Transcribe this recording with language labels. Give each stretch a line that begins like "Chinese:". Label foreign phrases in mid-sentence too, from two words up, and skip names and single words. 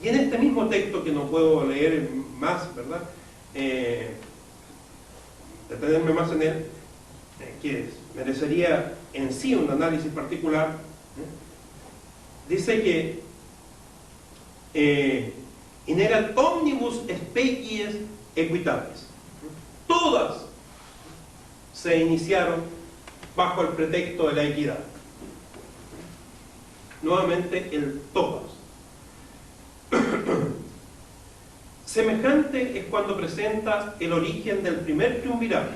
Spanish: Y en este mismo texto, que no puedo leer más, ¿verdad? Detenerme más en él, que merecería en sí un análisis particular, dice que
Latin: in erat omnibus species equitatis.
Spanish: Todas se iniciaron bajo el pretexto de la equidad. Nuevamente el todas. Semejante es cuando presenta el origen del primer triunvirato.